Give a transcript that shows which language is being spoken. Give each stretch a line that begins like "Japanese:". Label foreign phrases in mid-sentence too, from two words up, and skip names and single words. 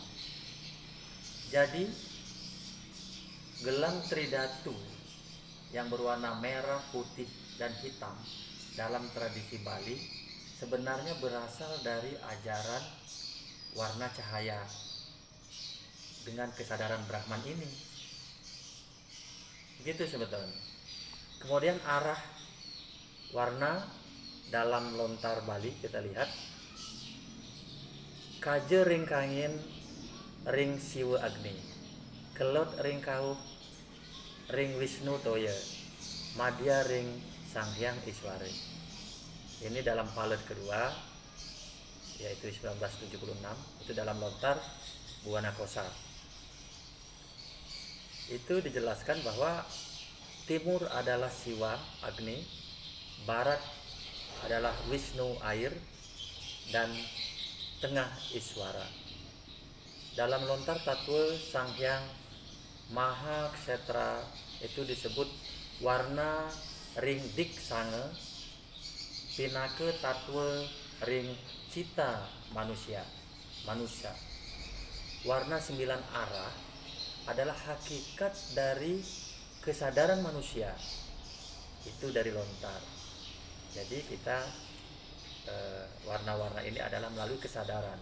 Indonesian: Jadi gelang Tridatu yang berwarna merah, putih, dan hitam dalam tradisi Bali sebenarnya berasal dari ajaran warna cahaya dengan kesadaran Brahman ini. Gitu sebetulnya. Kemudian arah warna dalam lontar Bali kita lihat
Balinese: kaje ring kangin ring Siwa Agni, kelot ring kau ring Wisnu Toya, madya ring Sang Hyang Iswari.
Indonesian: Ini dalam palet kedua, yaitu 1976, itu dalam lontar Buana Kosa. Itu dijelaskan bahwa timur adalah Siwa Agni, barat adalah Wisnu air, dan tengah Iswara. Dalam lontar Tatwa Sang Hyang Maha Ksetra itu disebut
Balinese: warna ring dik sange, pinake tatwa ring cita manusia.
Indonesian: Warna 9 arah adalah hakikat dari kesadaran manusia. Itu dari lontar. Jadi kita warna-warna ini adalah melalui kesadaran.